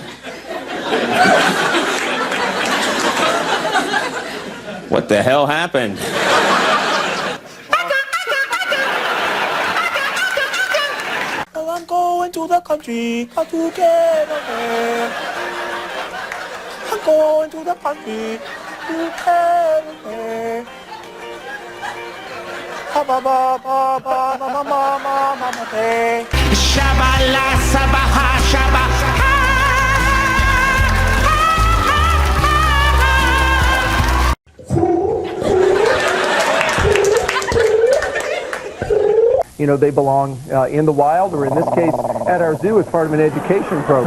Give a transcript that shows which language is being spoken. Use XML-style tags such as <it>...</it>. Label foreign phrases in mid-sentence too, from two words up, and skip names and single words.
<en>What the hell happened? Well, I'm going to the country, got to get away. I'm going to the country, to get away. Ba ba ba ba ba ba ba ba ba ba ba. Shabba la sabaha shabba. You know, they belong in the wild, or in this case, at our zoo as part of an education program.</en>